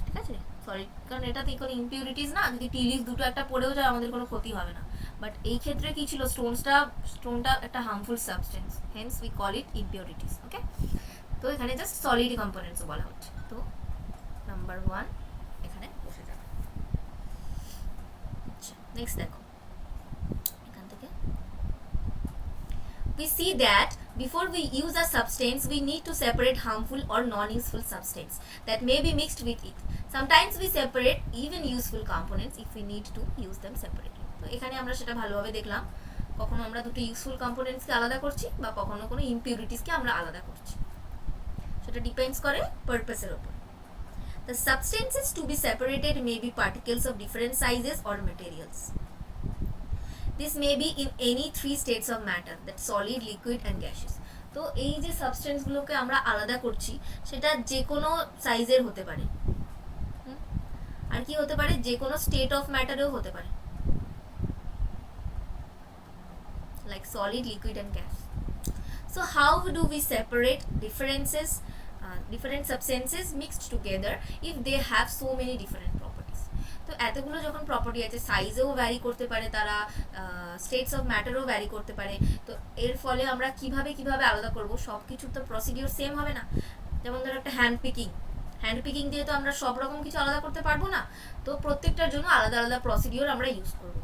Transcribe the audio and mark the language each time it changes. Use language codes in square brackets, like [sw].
[bn] ঠিক আছে, সলিড, কারণ এটাতে কোনো ইম্পিউরিটিস না, যদি টি লিভস দুটো একটা পড়েও যায় আমাদের কোনো ক্ষতি হবে না, বাট এই ক্ষেত্রে কি ছিল, স্টোনটা একটা harmful substance, [en] Hence we call it impurities. [bn] ওকে, তো এখানে জাস্ট সলিড কম্পোনেন্টস বলা হচ্ছে, তো নাম্বার 1 এখানে বসে যাবে। আচ্ছা নেক্সট দেখো, এখান থেকে [en] we see that before we use a substance we need to separate harmful or non-useful substance that may be mixed with it. Sometimes we separate even useful components if we need to use them separately. [bn] তো এখানে আমরা সেটা ভালোভাবে দেখলাম, কখনো আমরা দুটো useful কম্পোনেন্টসকে আলাদা করছি বা কখনো কোনো ইম্পিউরিটিসকে আমরা আলাদা করছি, সেটা ডিপেন্ডস করে পারপাসের উপর। [en] The substances to be separated may be particles of different sizes or materials. This may be in any 3 states of matter, that solid, liquid and gaseous. [bn] তো এই যে সাবস্টেন্সগুলোকে আমরা আলাদা করছি সেটা যে কোনো সাইজের হতে পারে, আর কি হতে পারে, যে কোনো স্টেট অফ ম্যাটারেও হতে পারে, [en] like solid, liquid and gas. So how do we separate different substances mixed together if they have so many different properties? [bn] তো এতগুলো যখন প্রপার্টি আছে, সাইজেও ভ্যারি করতে পারে তারা, স্টেটস অফ ম্যাটারও ভ্যারি করতে পারে, তো এর ফলে আমরা কিভাবে আলাদা করব, সব কিছুর তো প্রসিডিওর সেম হবে না। যেমন ধরো একটা হ্যান্ড পিকিং দিয়ে তো আমরা সব রকম কিছু আলাদা করতে পারবো না, তো প্রত্যেকটার জন্য আলাদা আলাদা প্রসিডিওর আমরা ইউজ করব।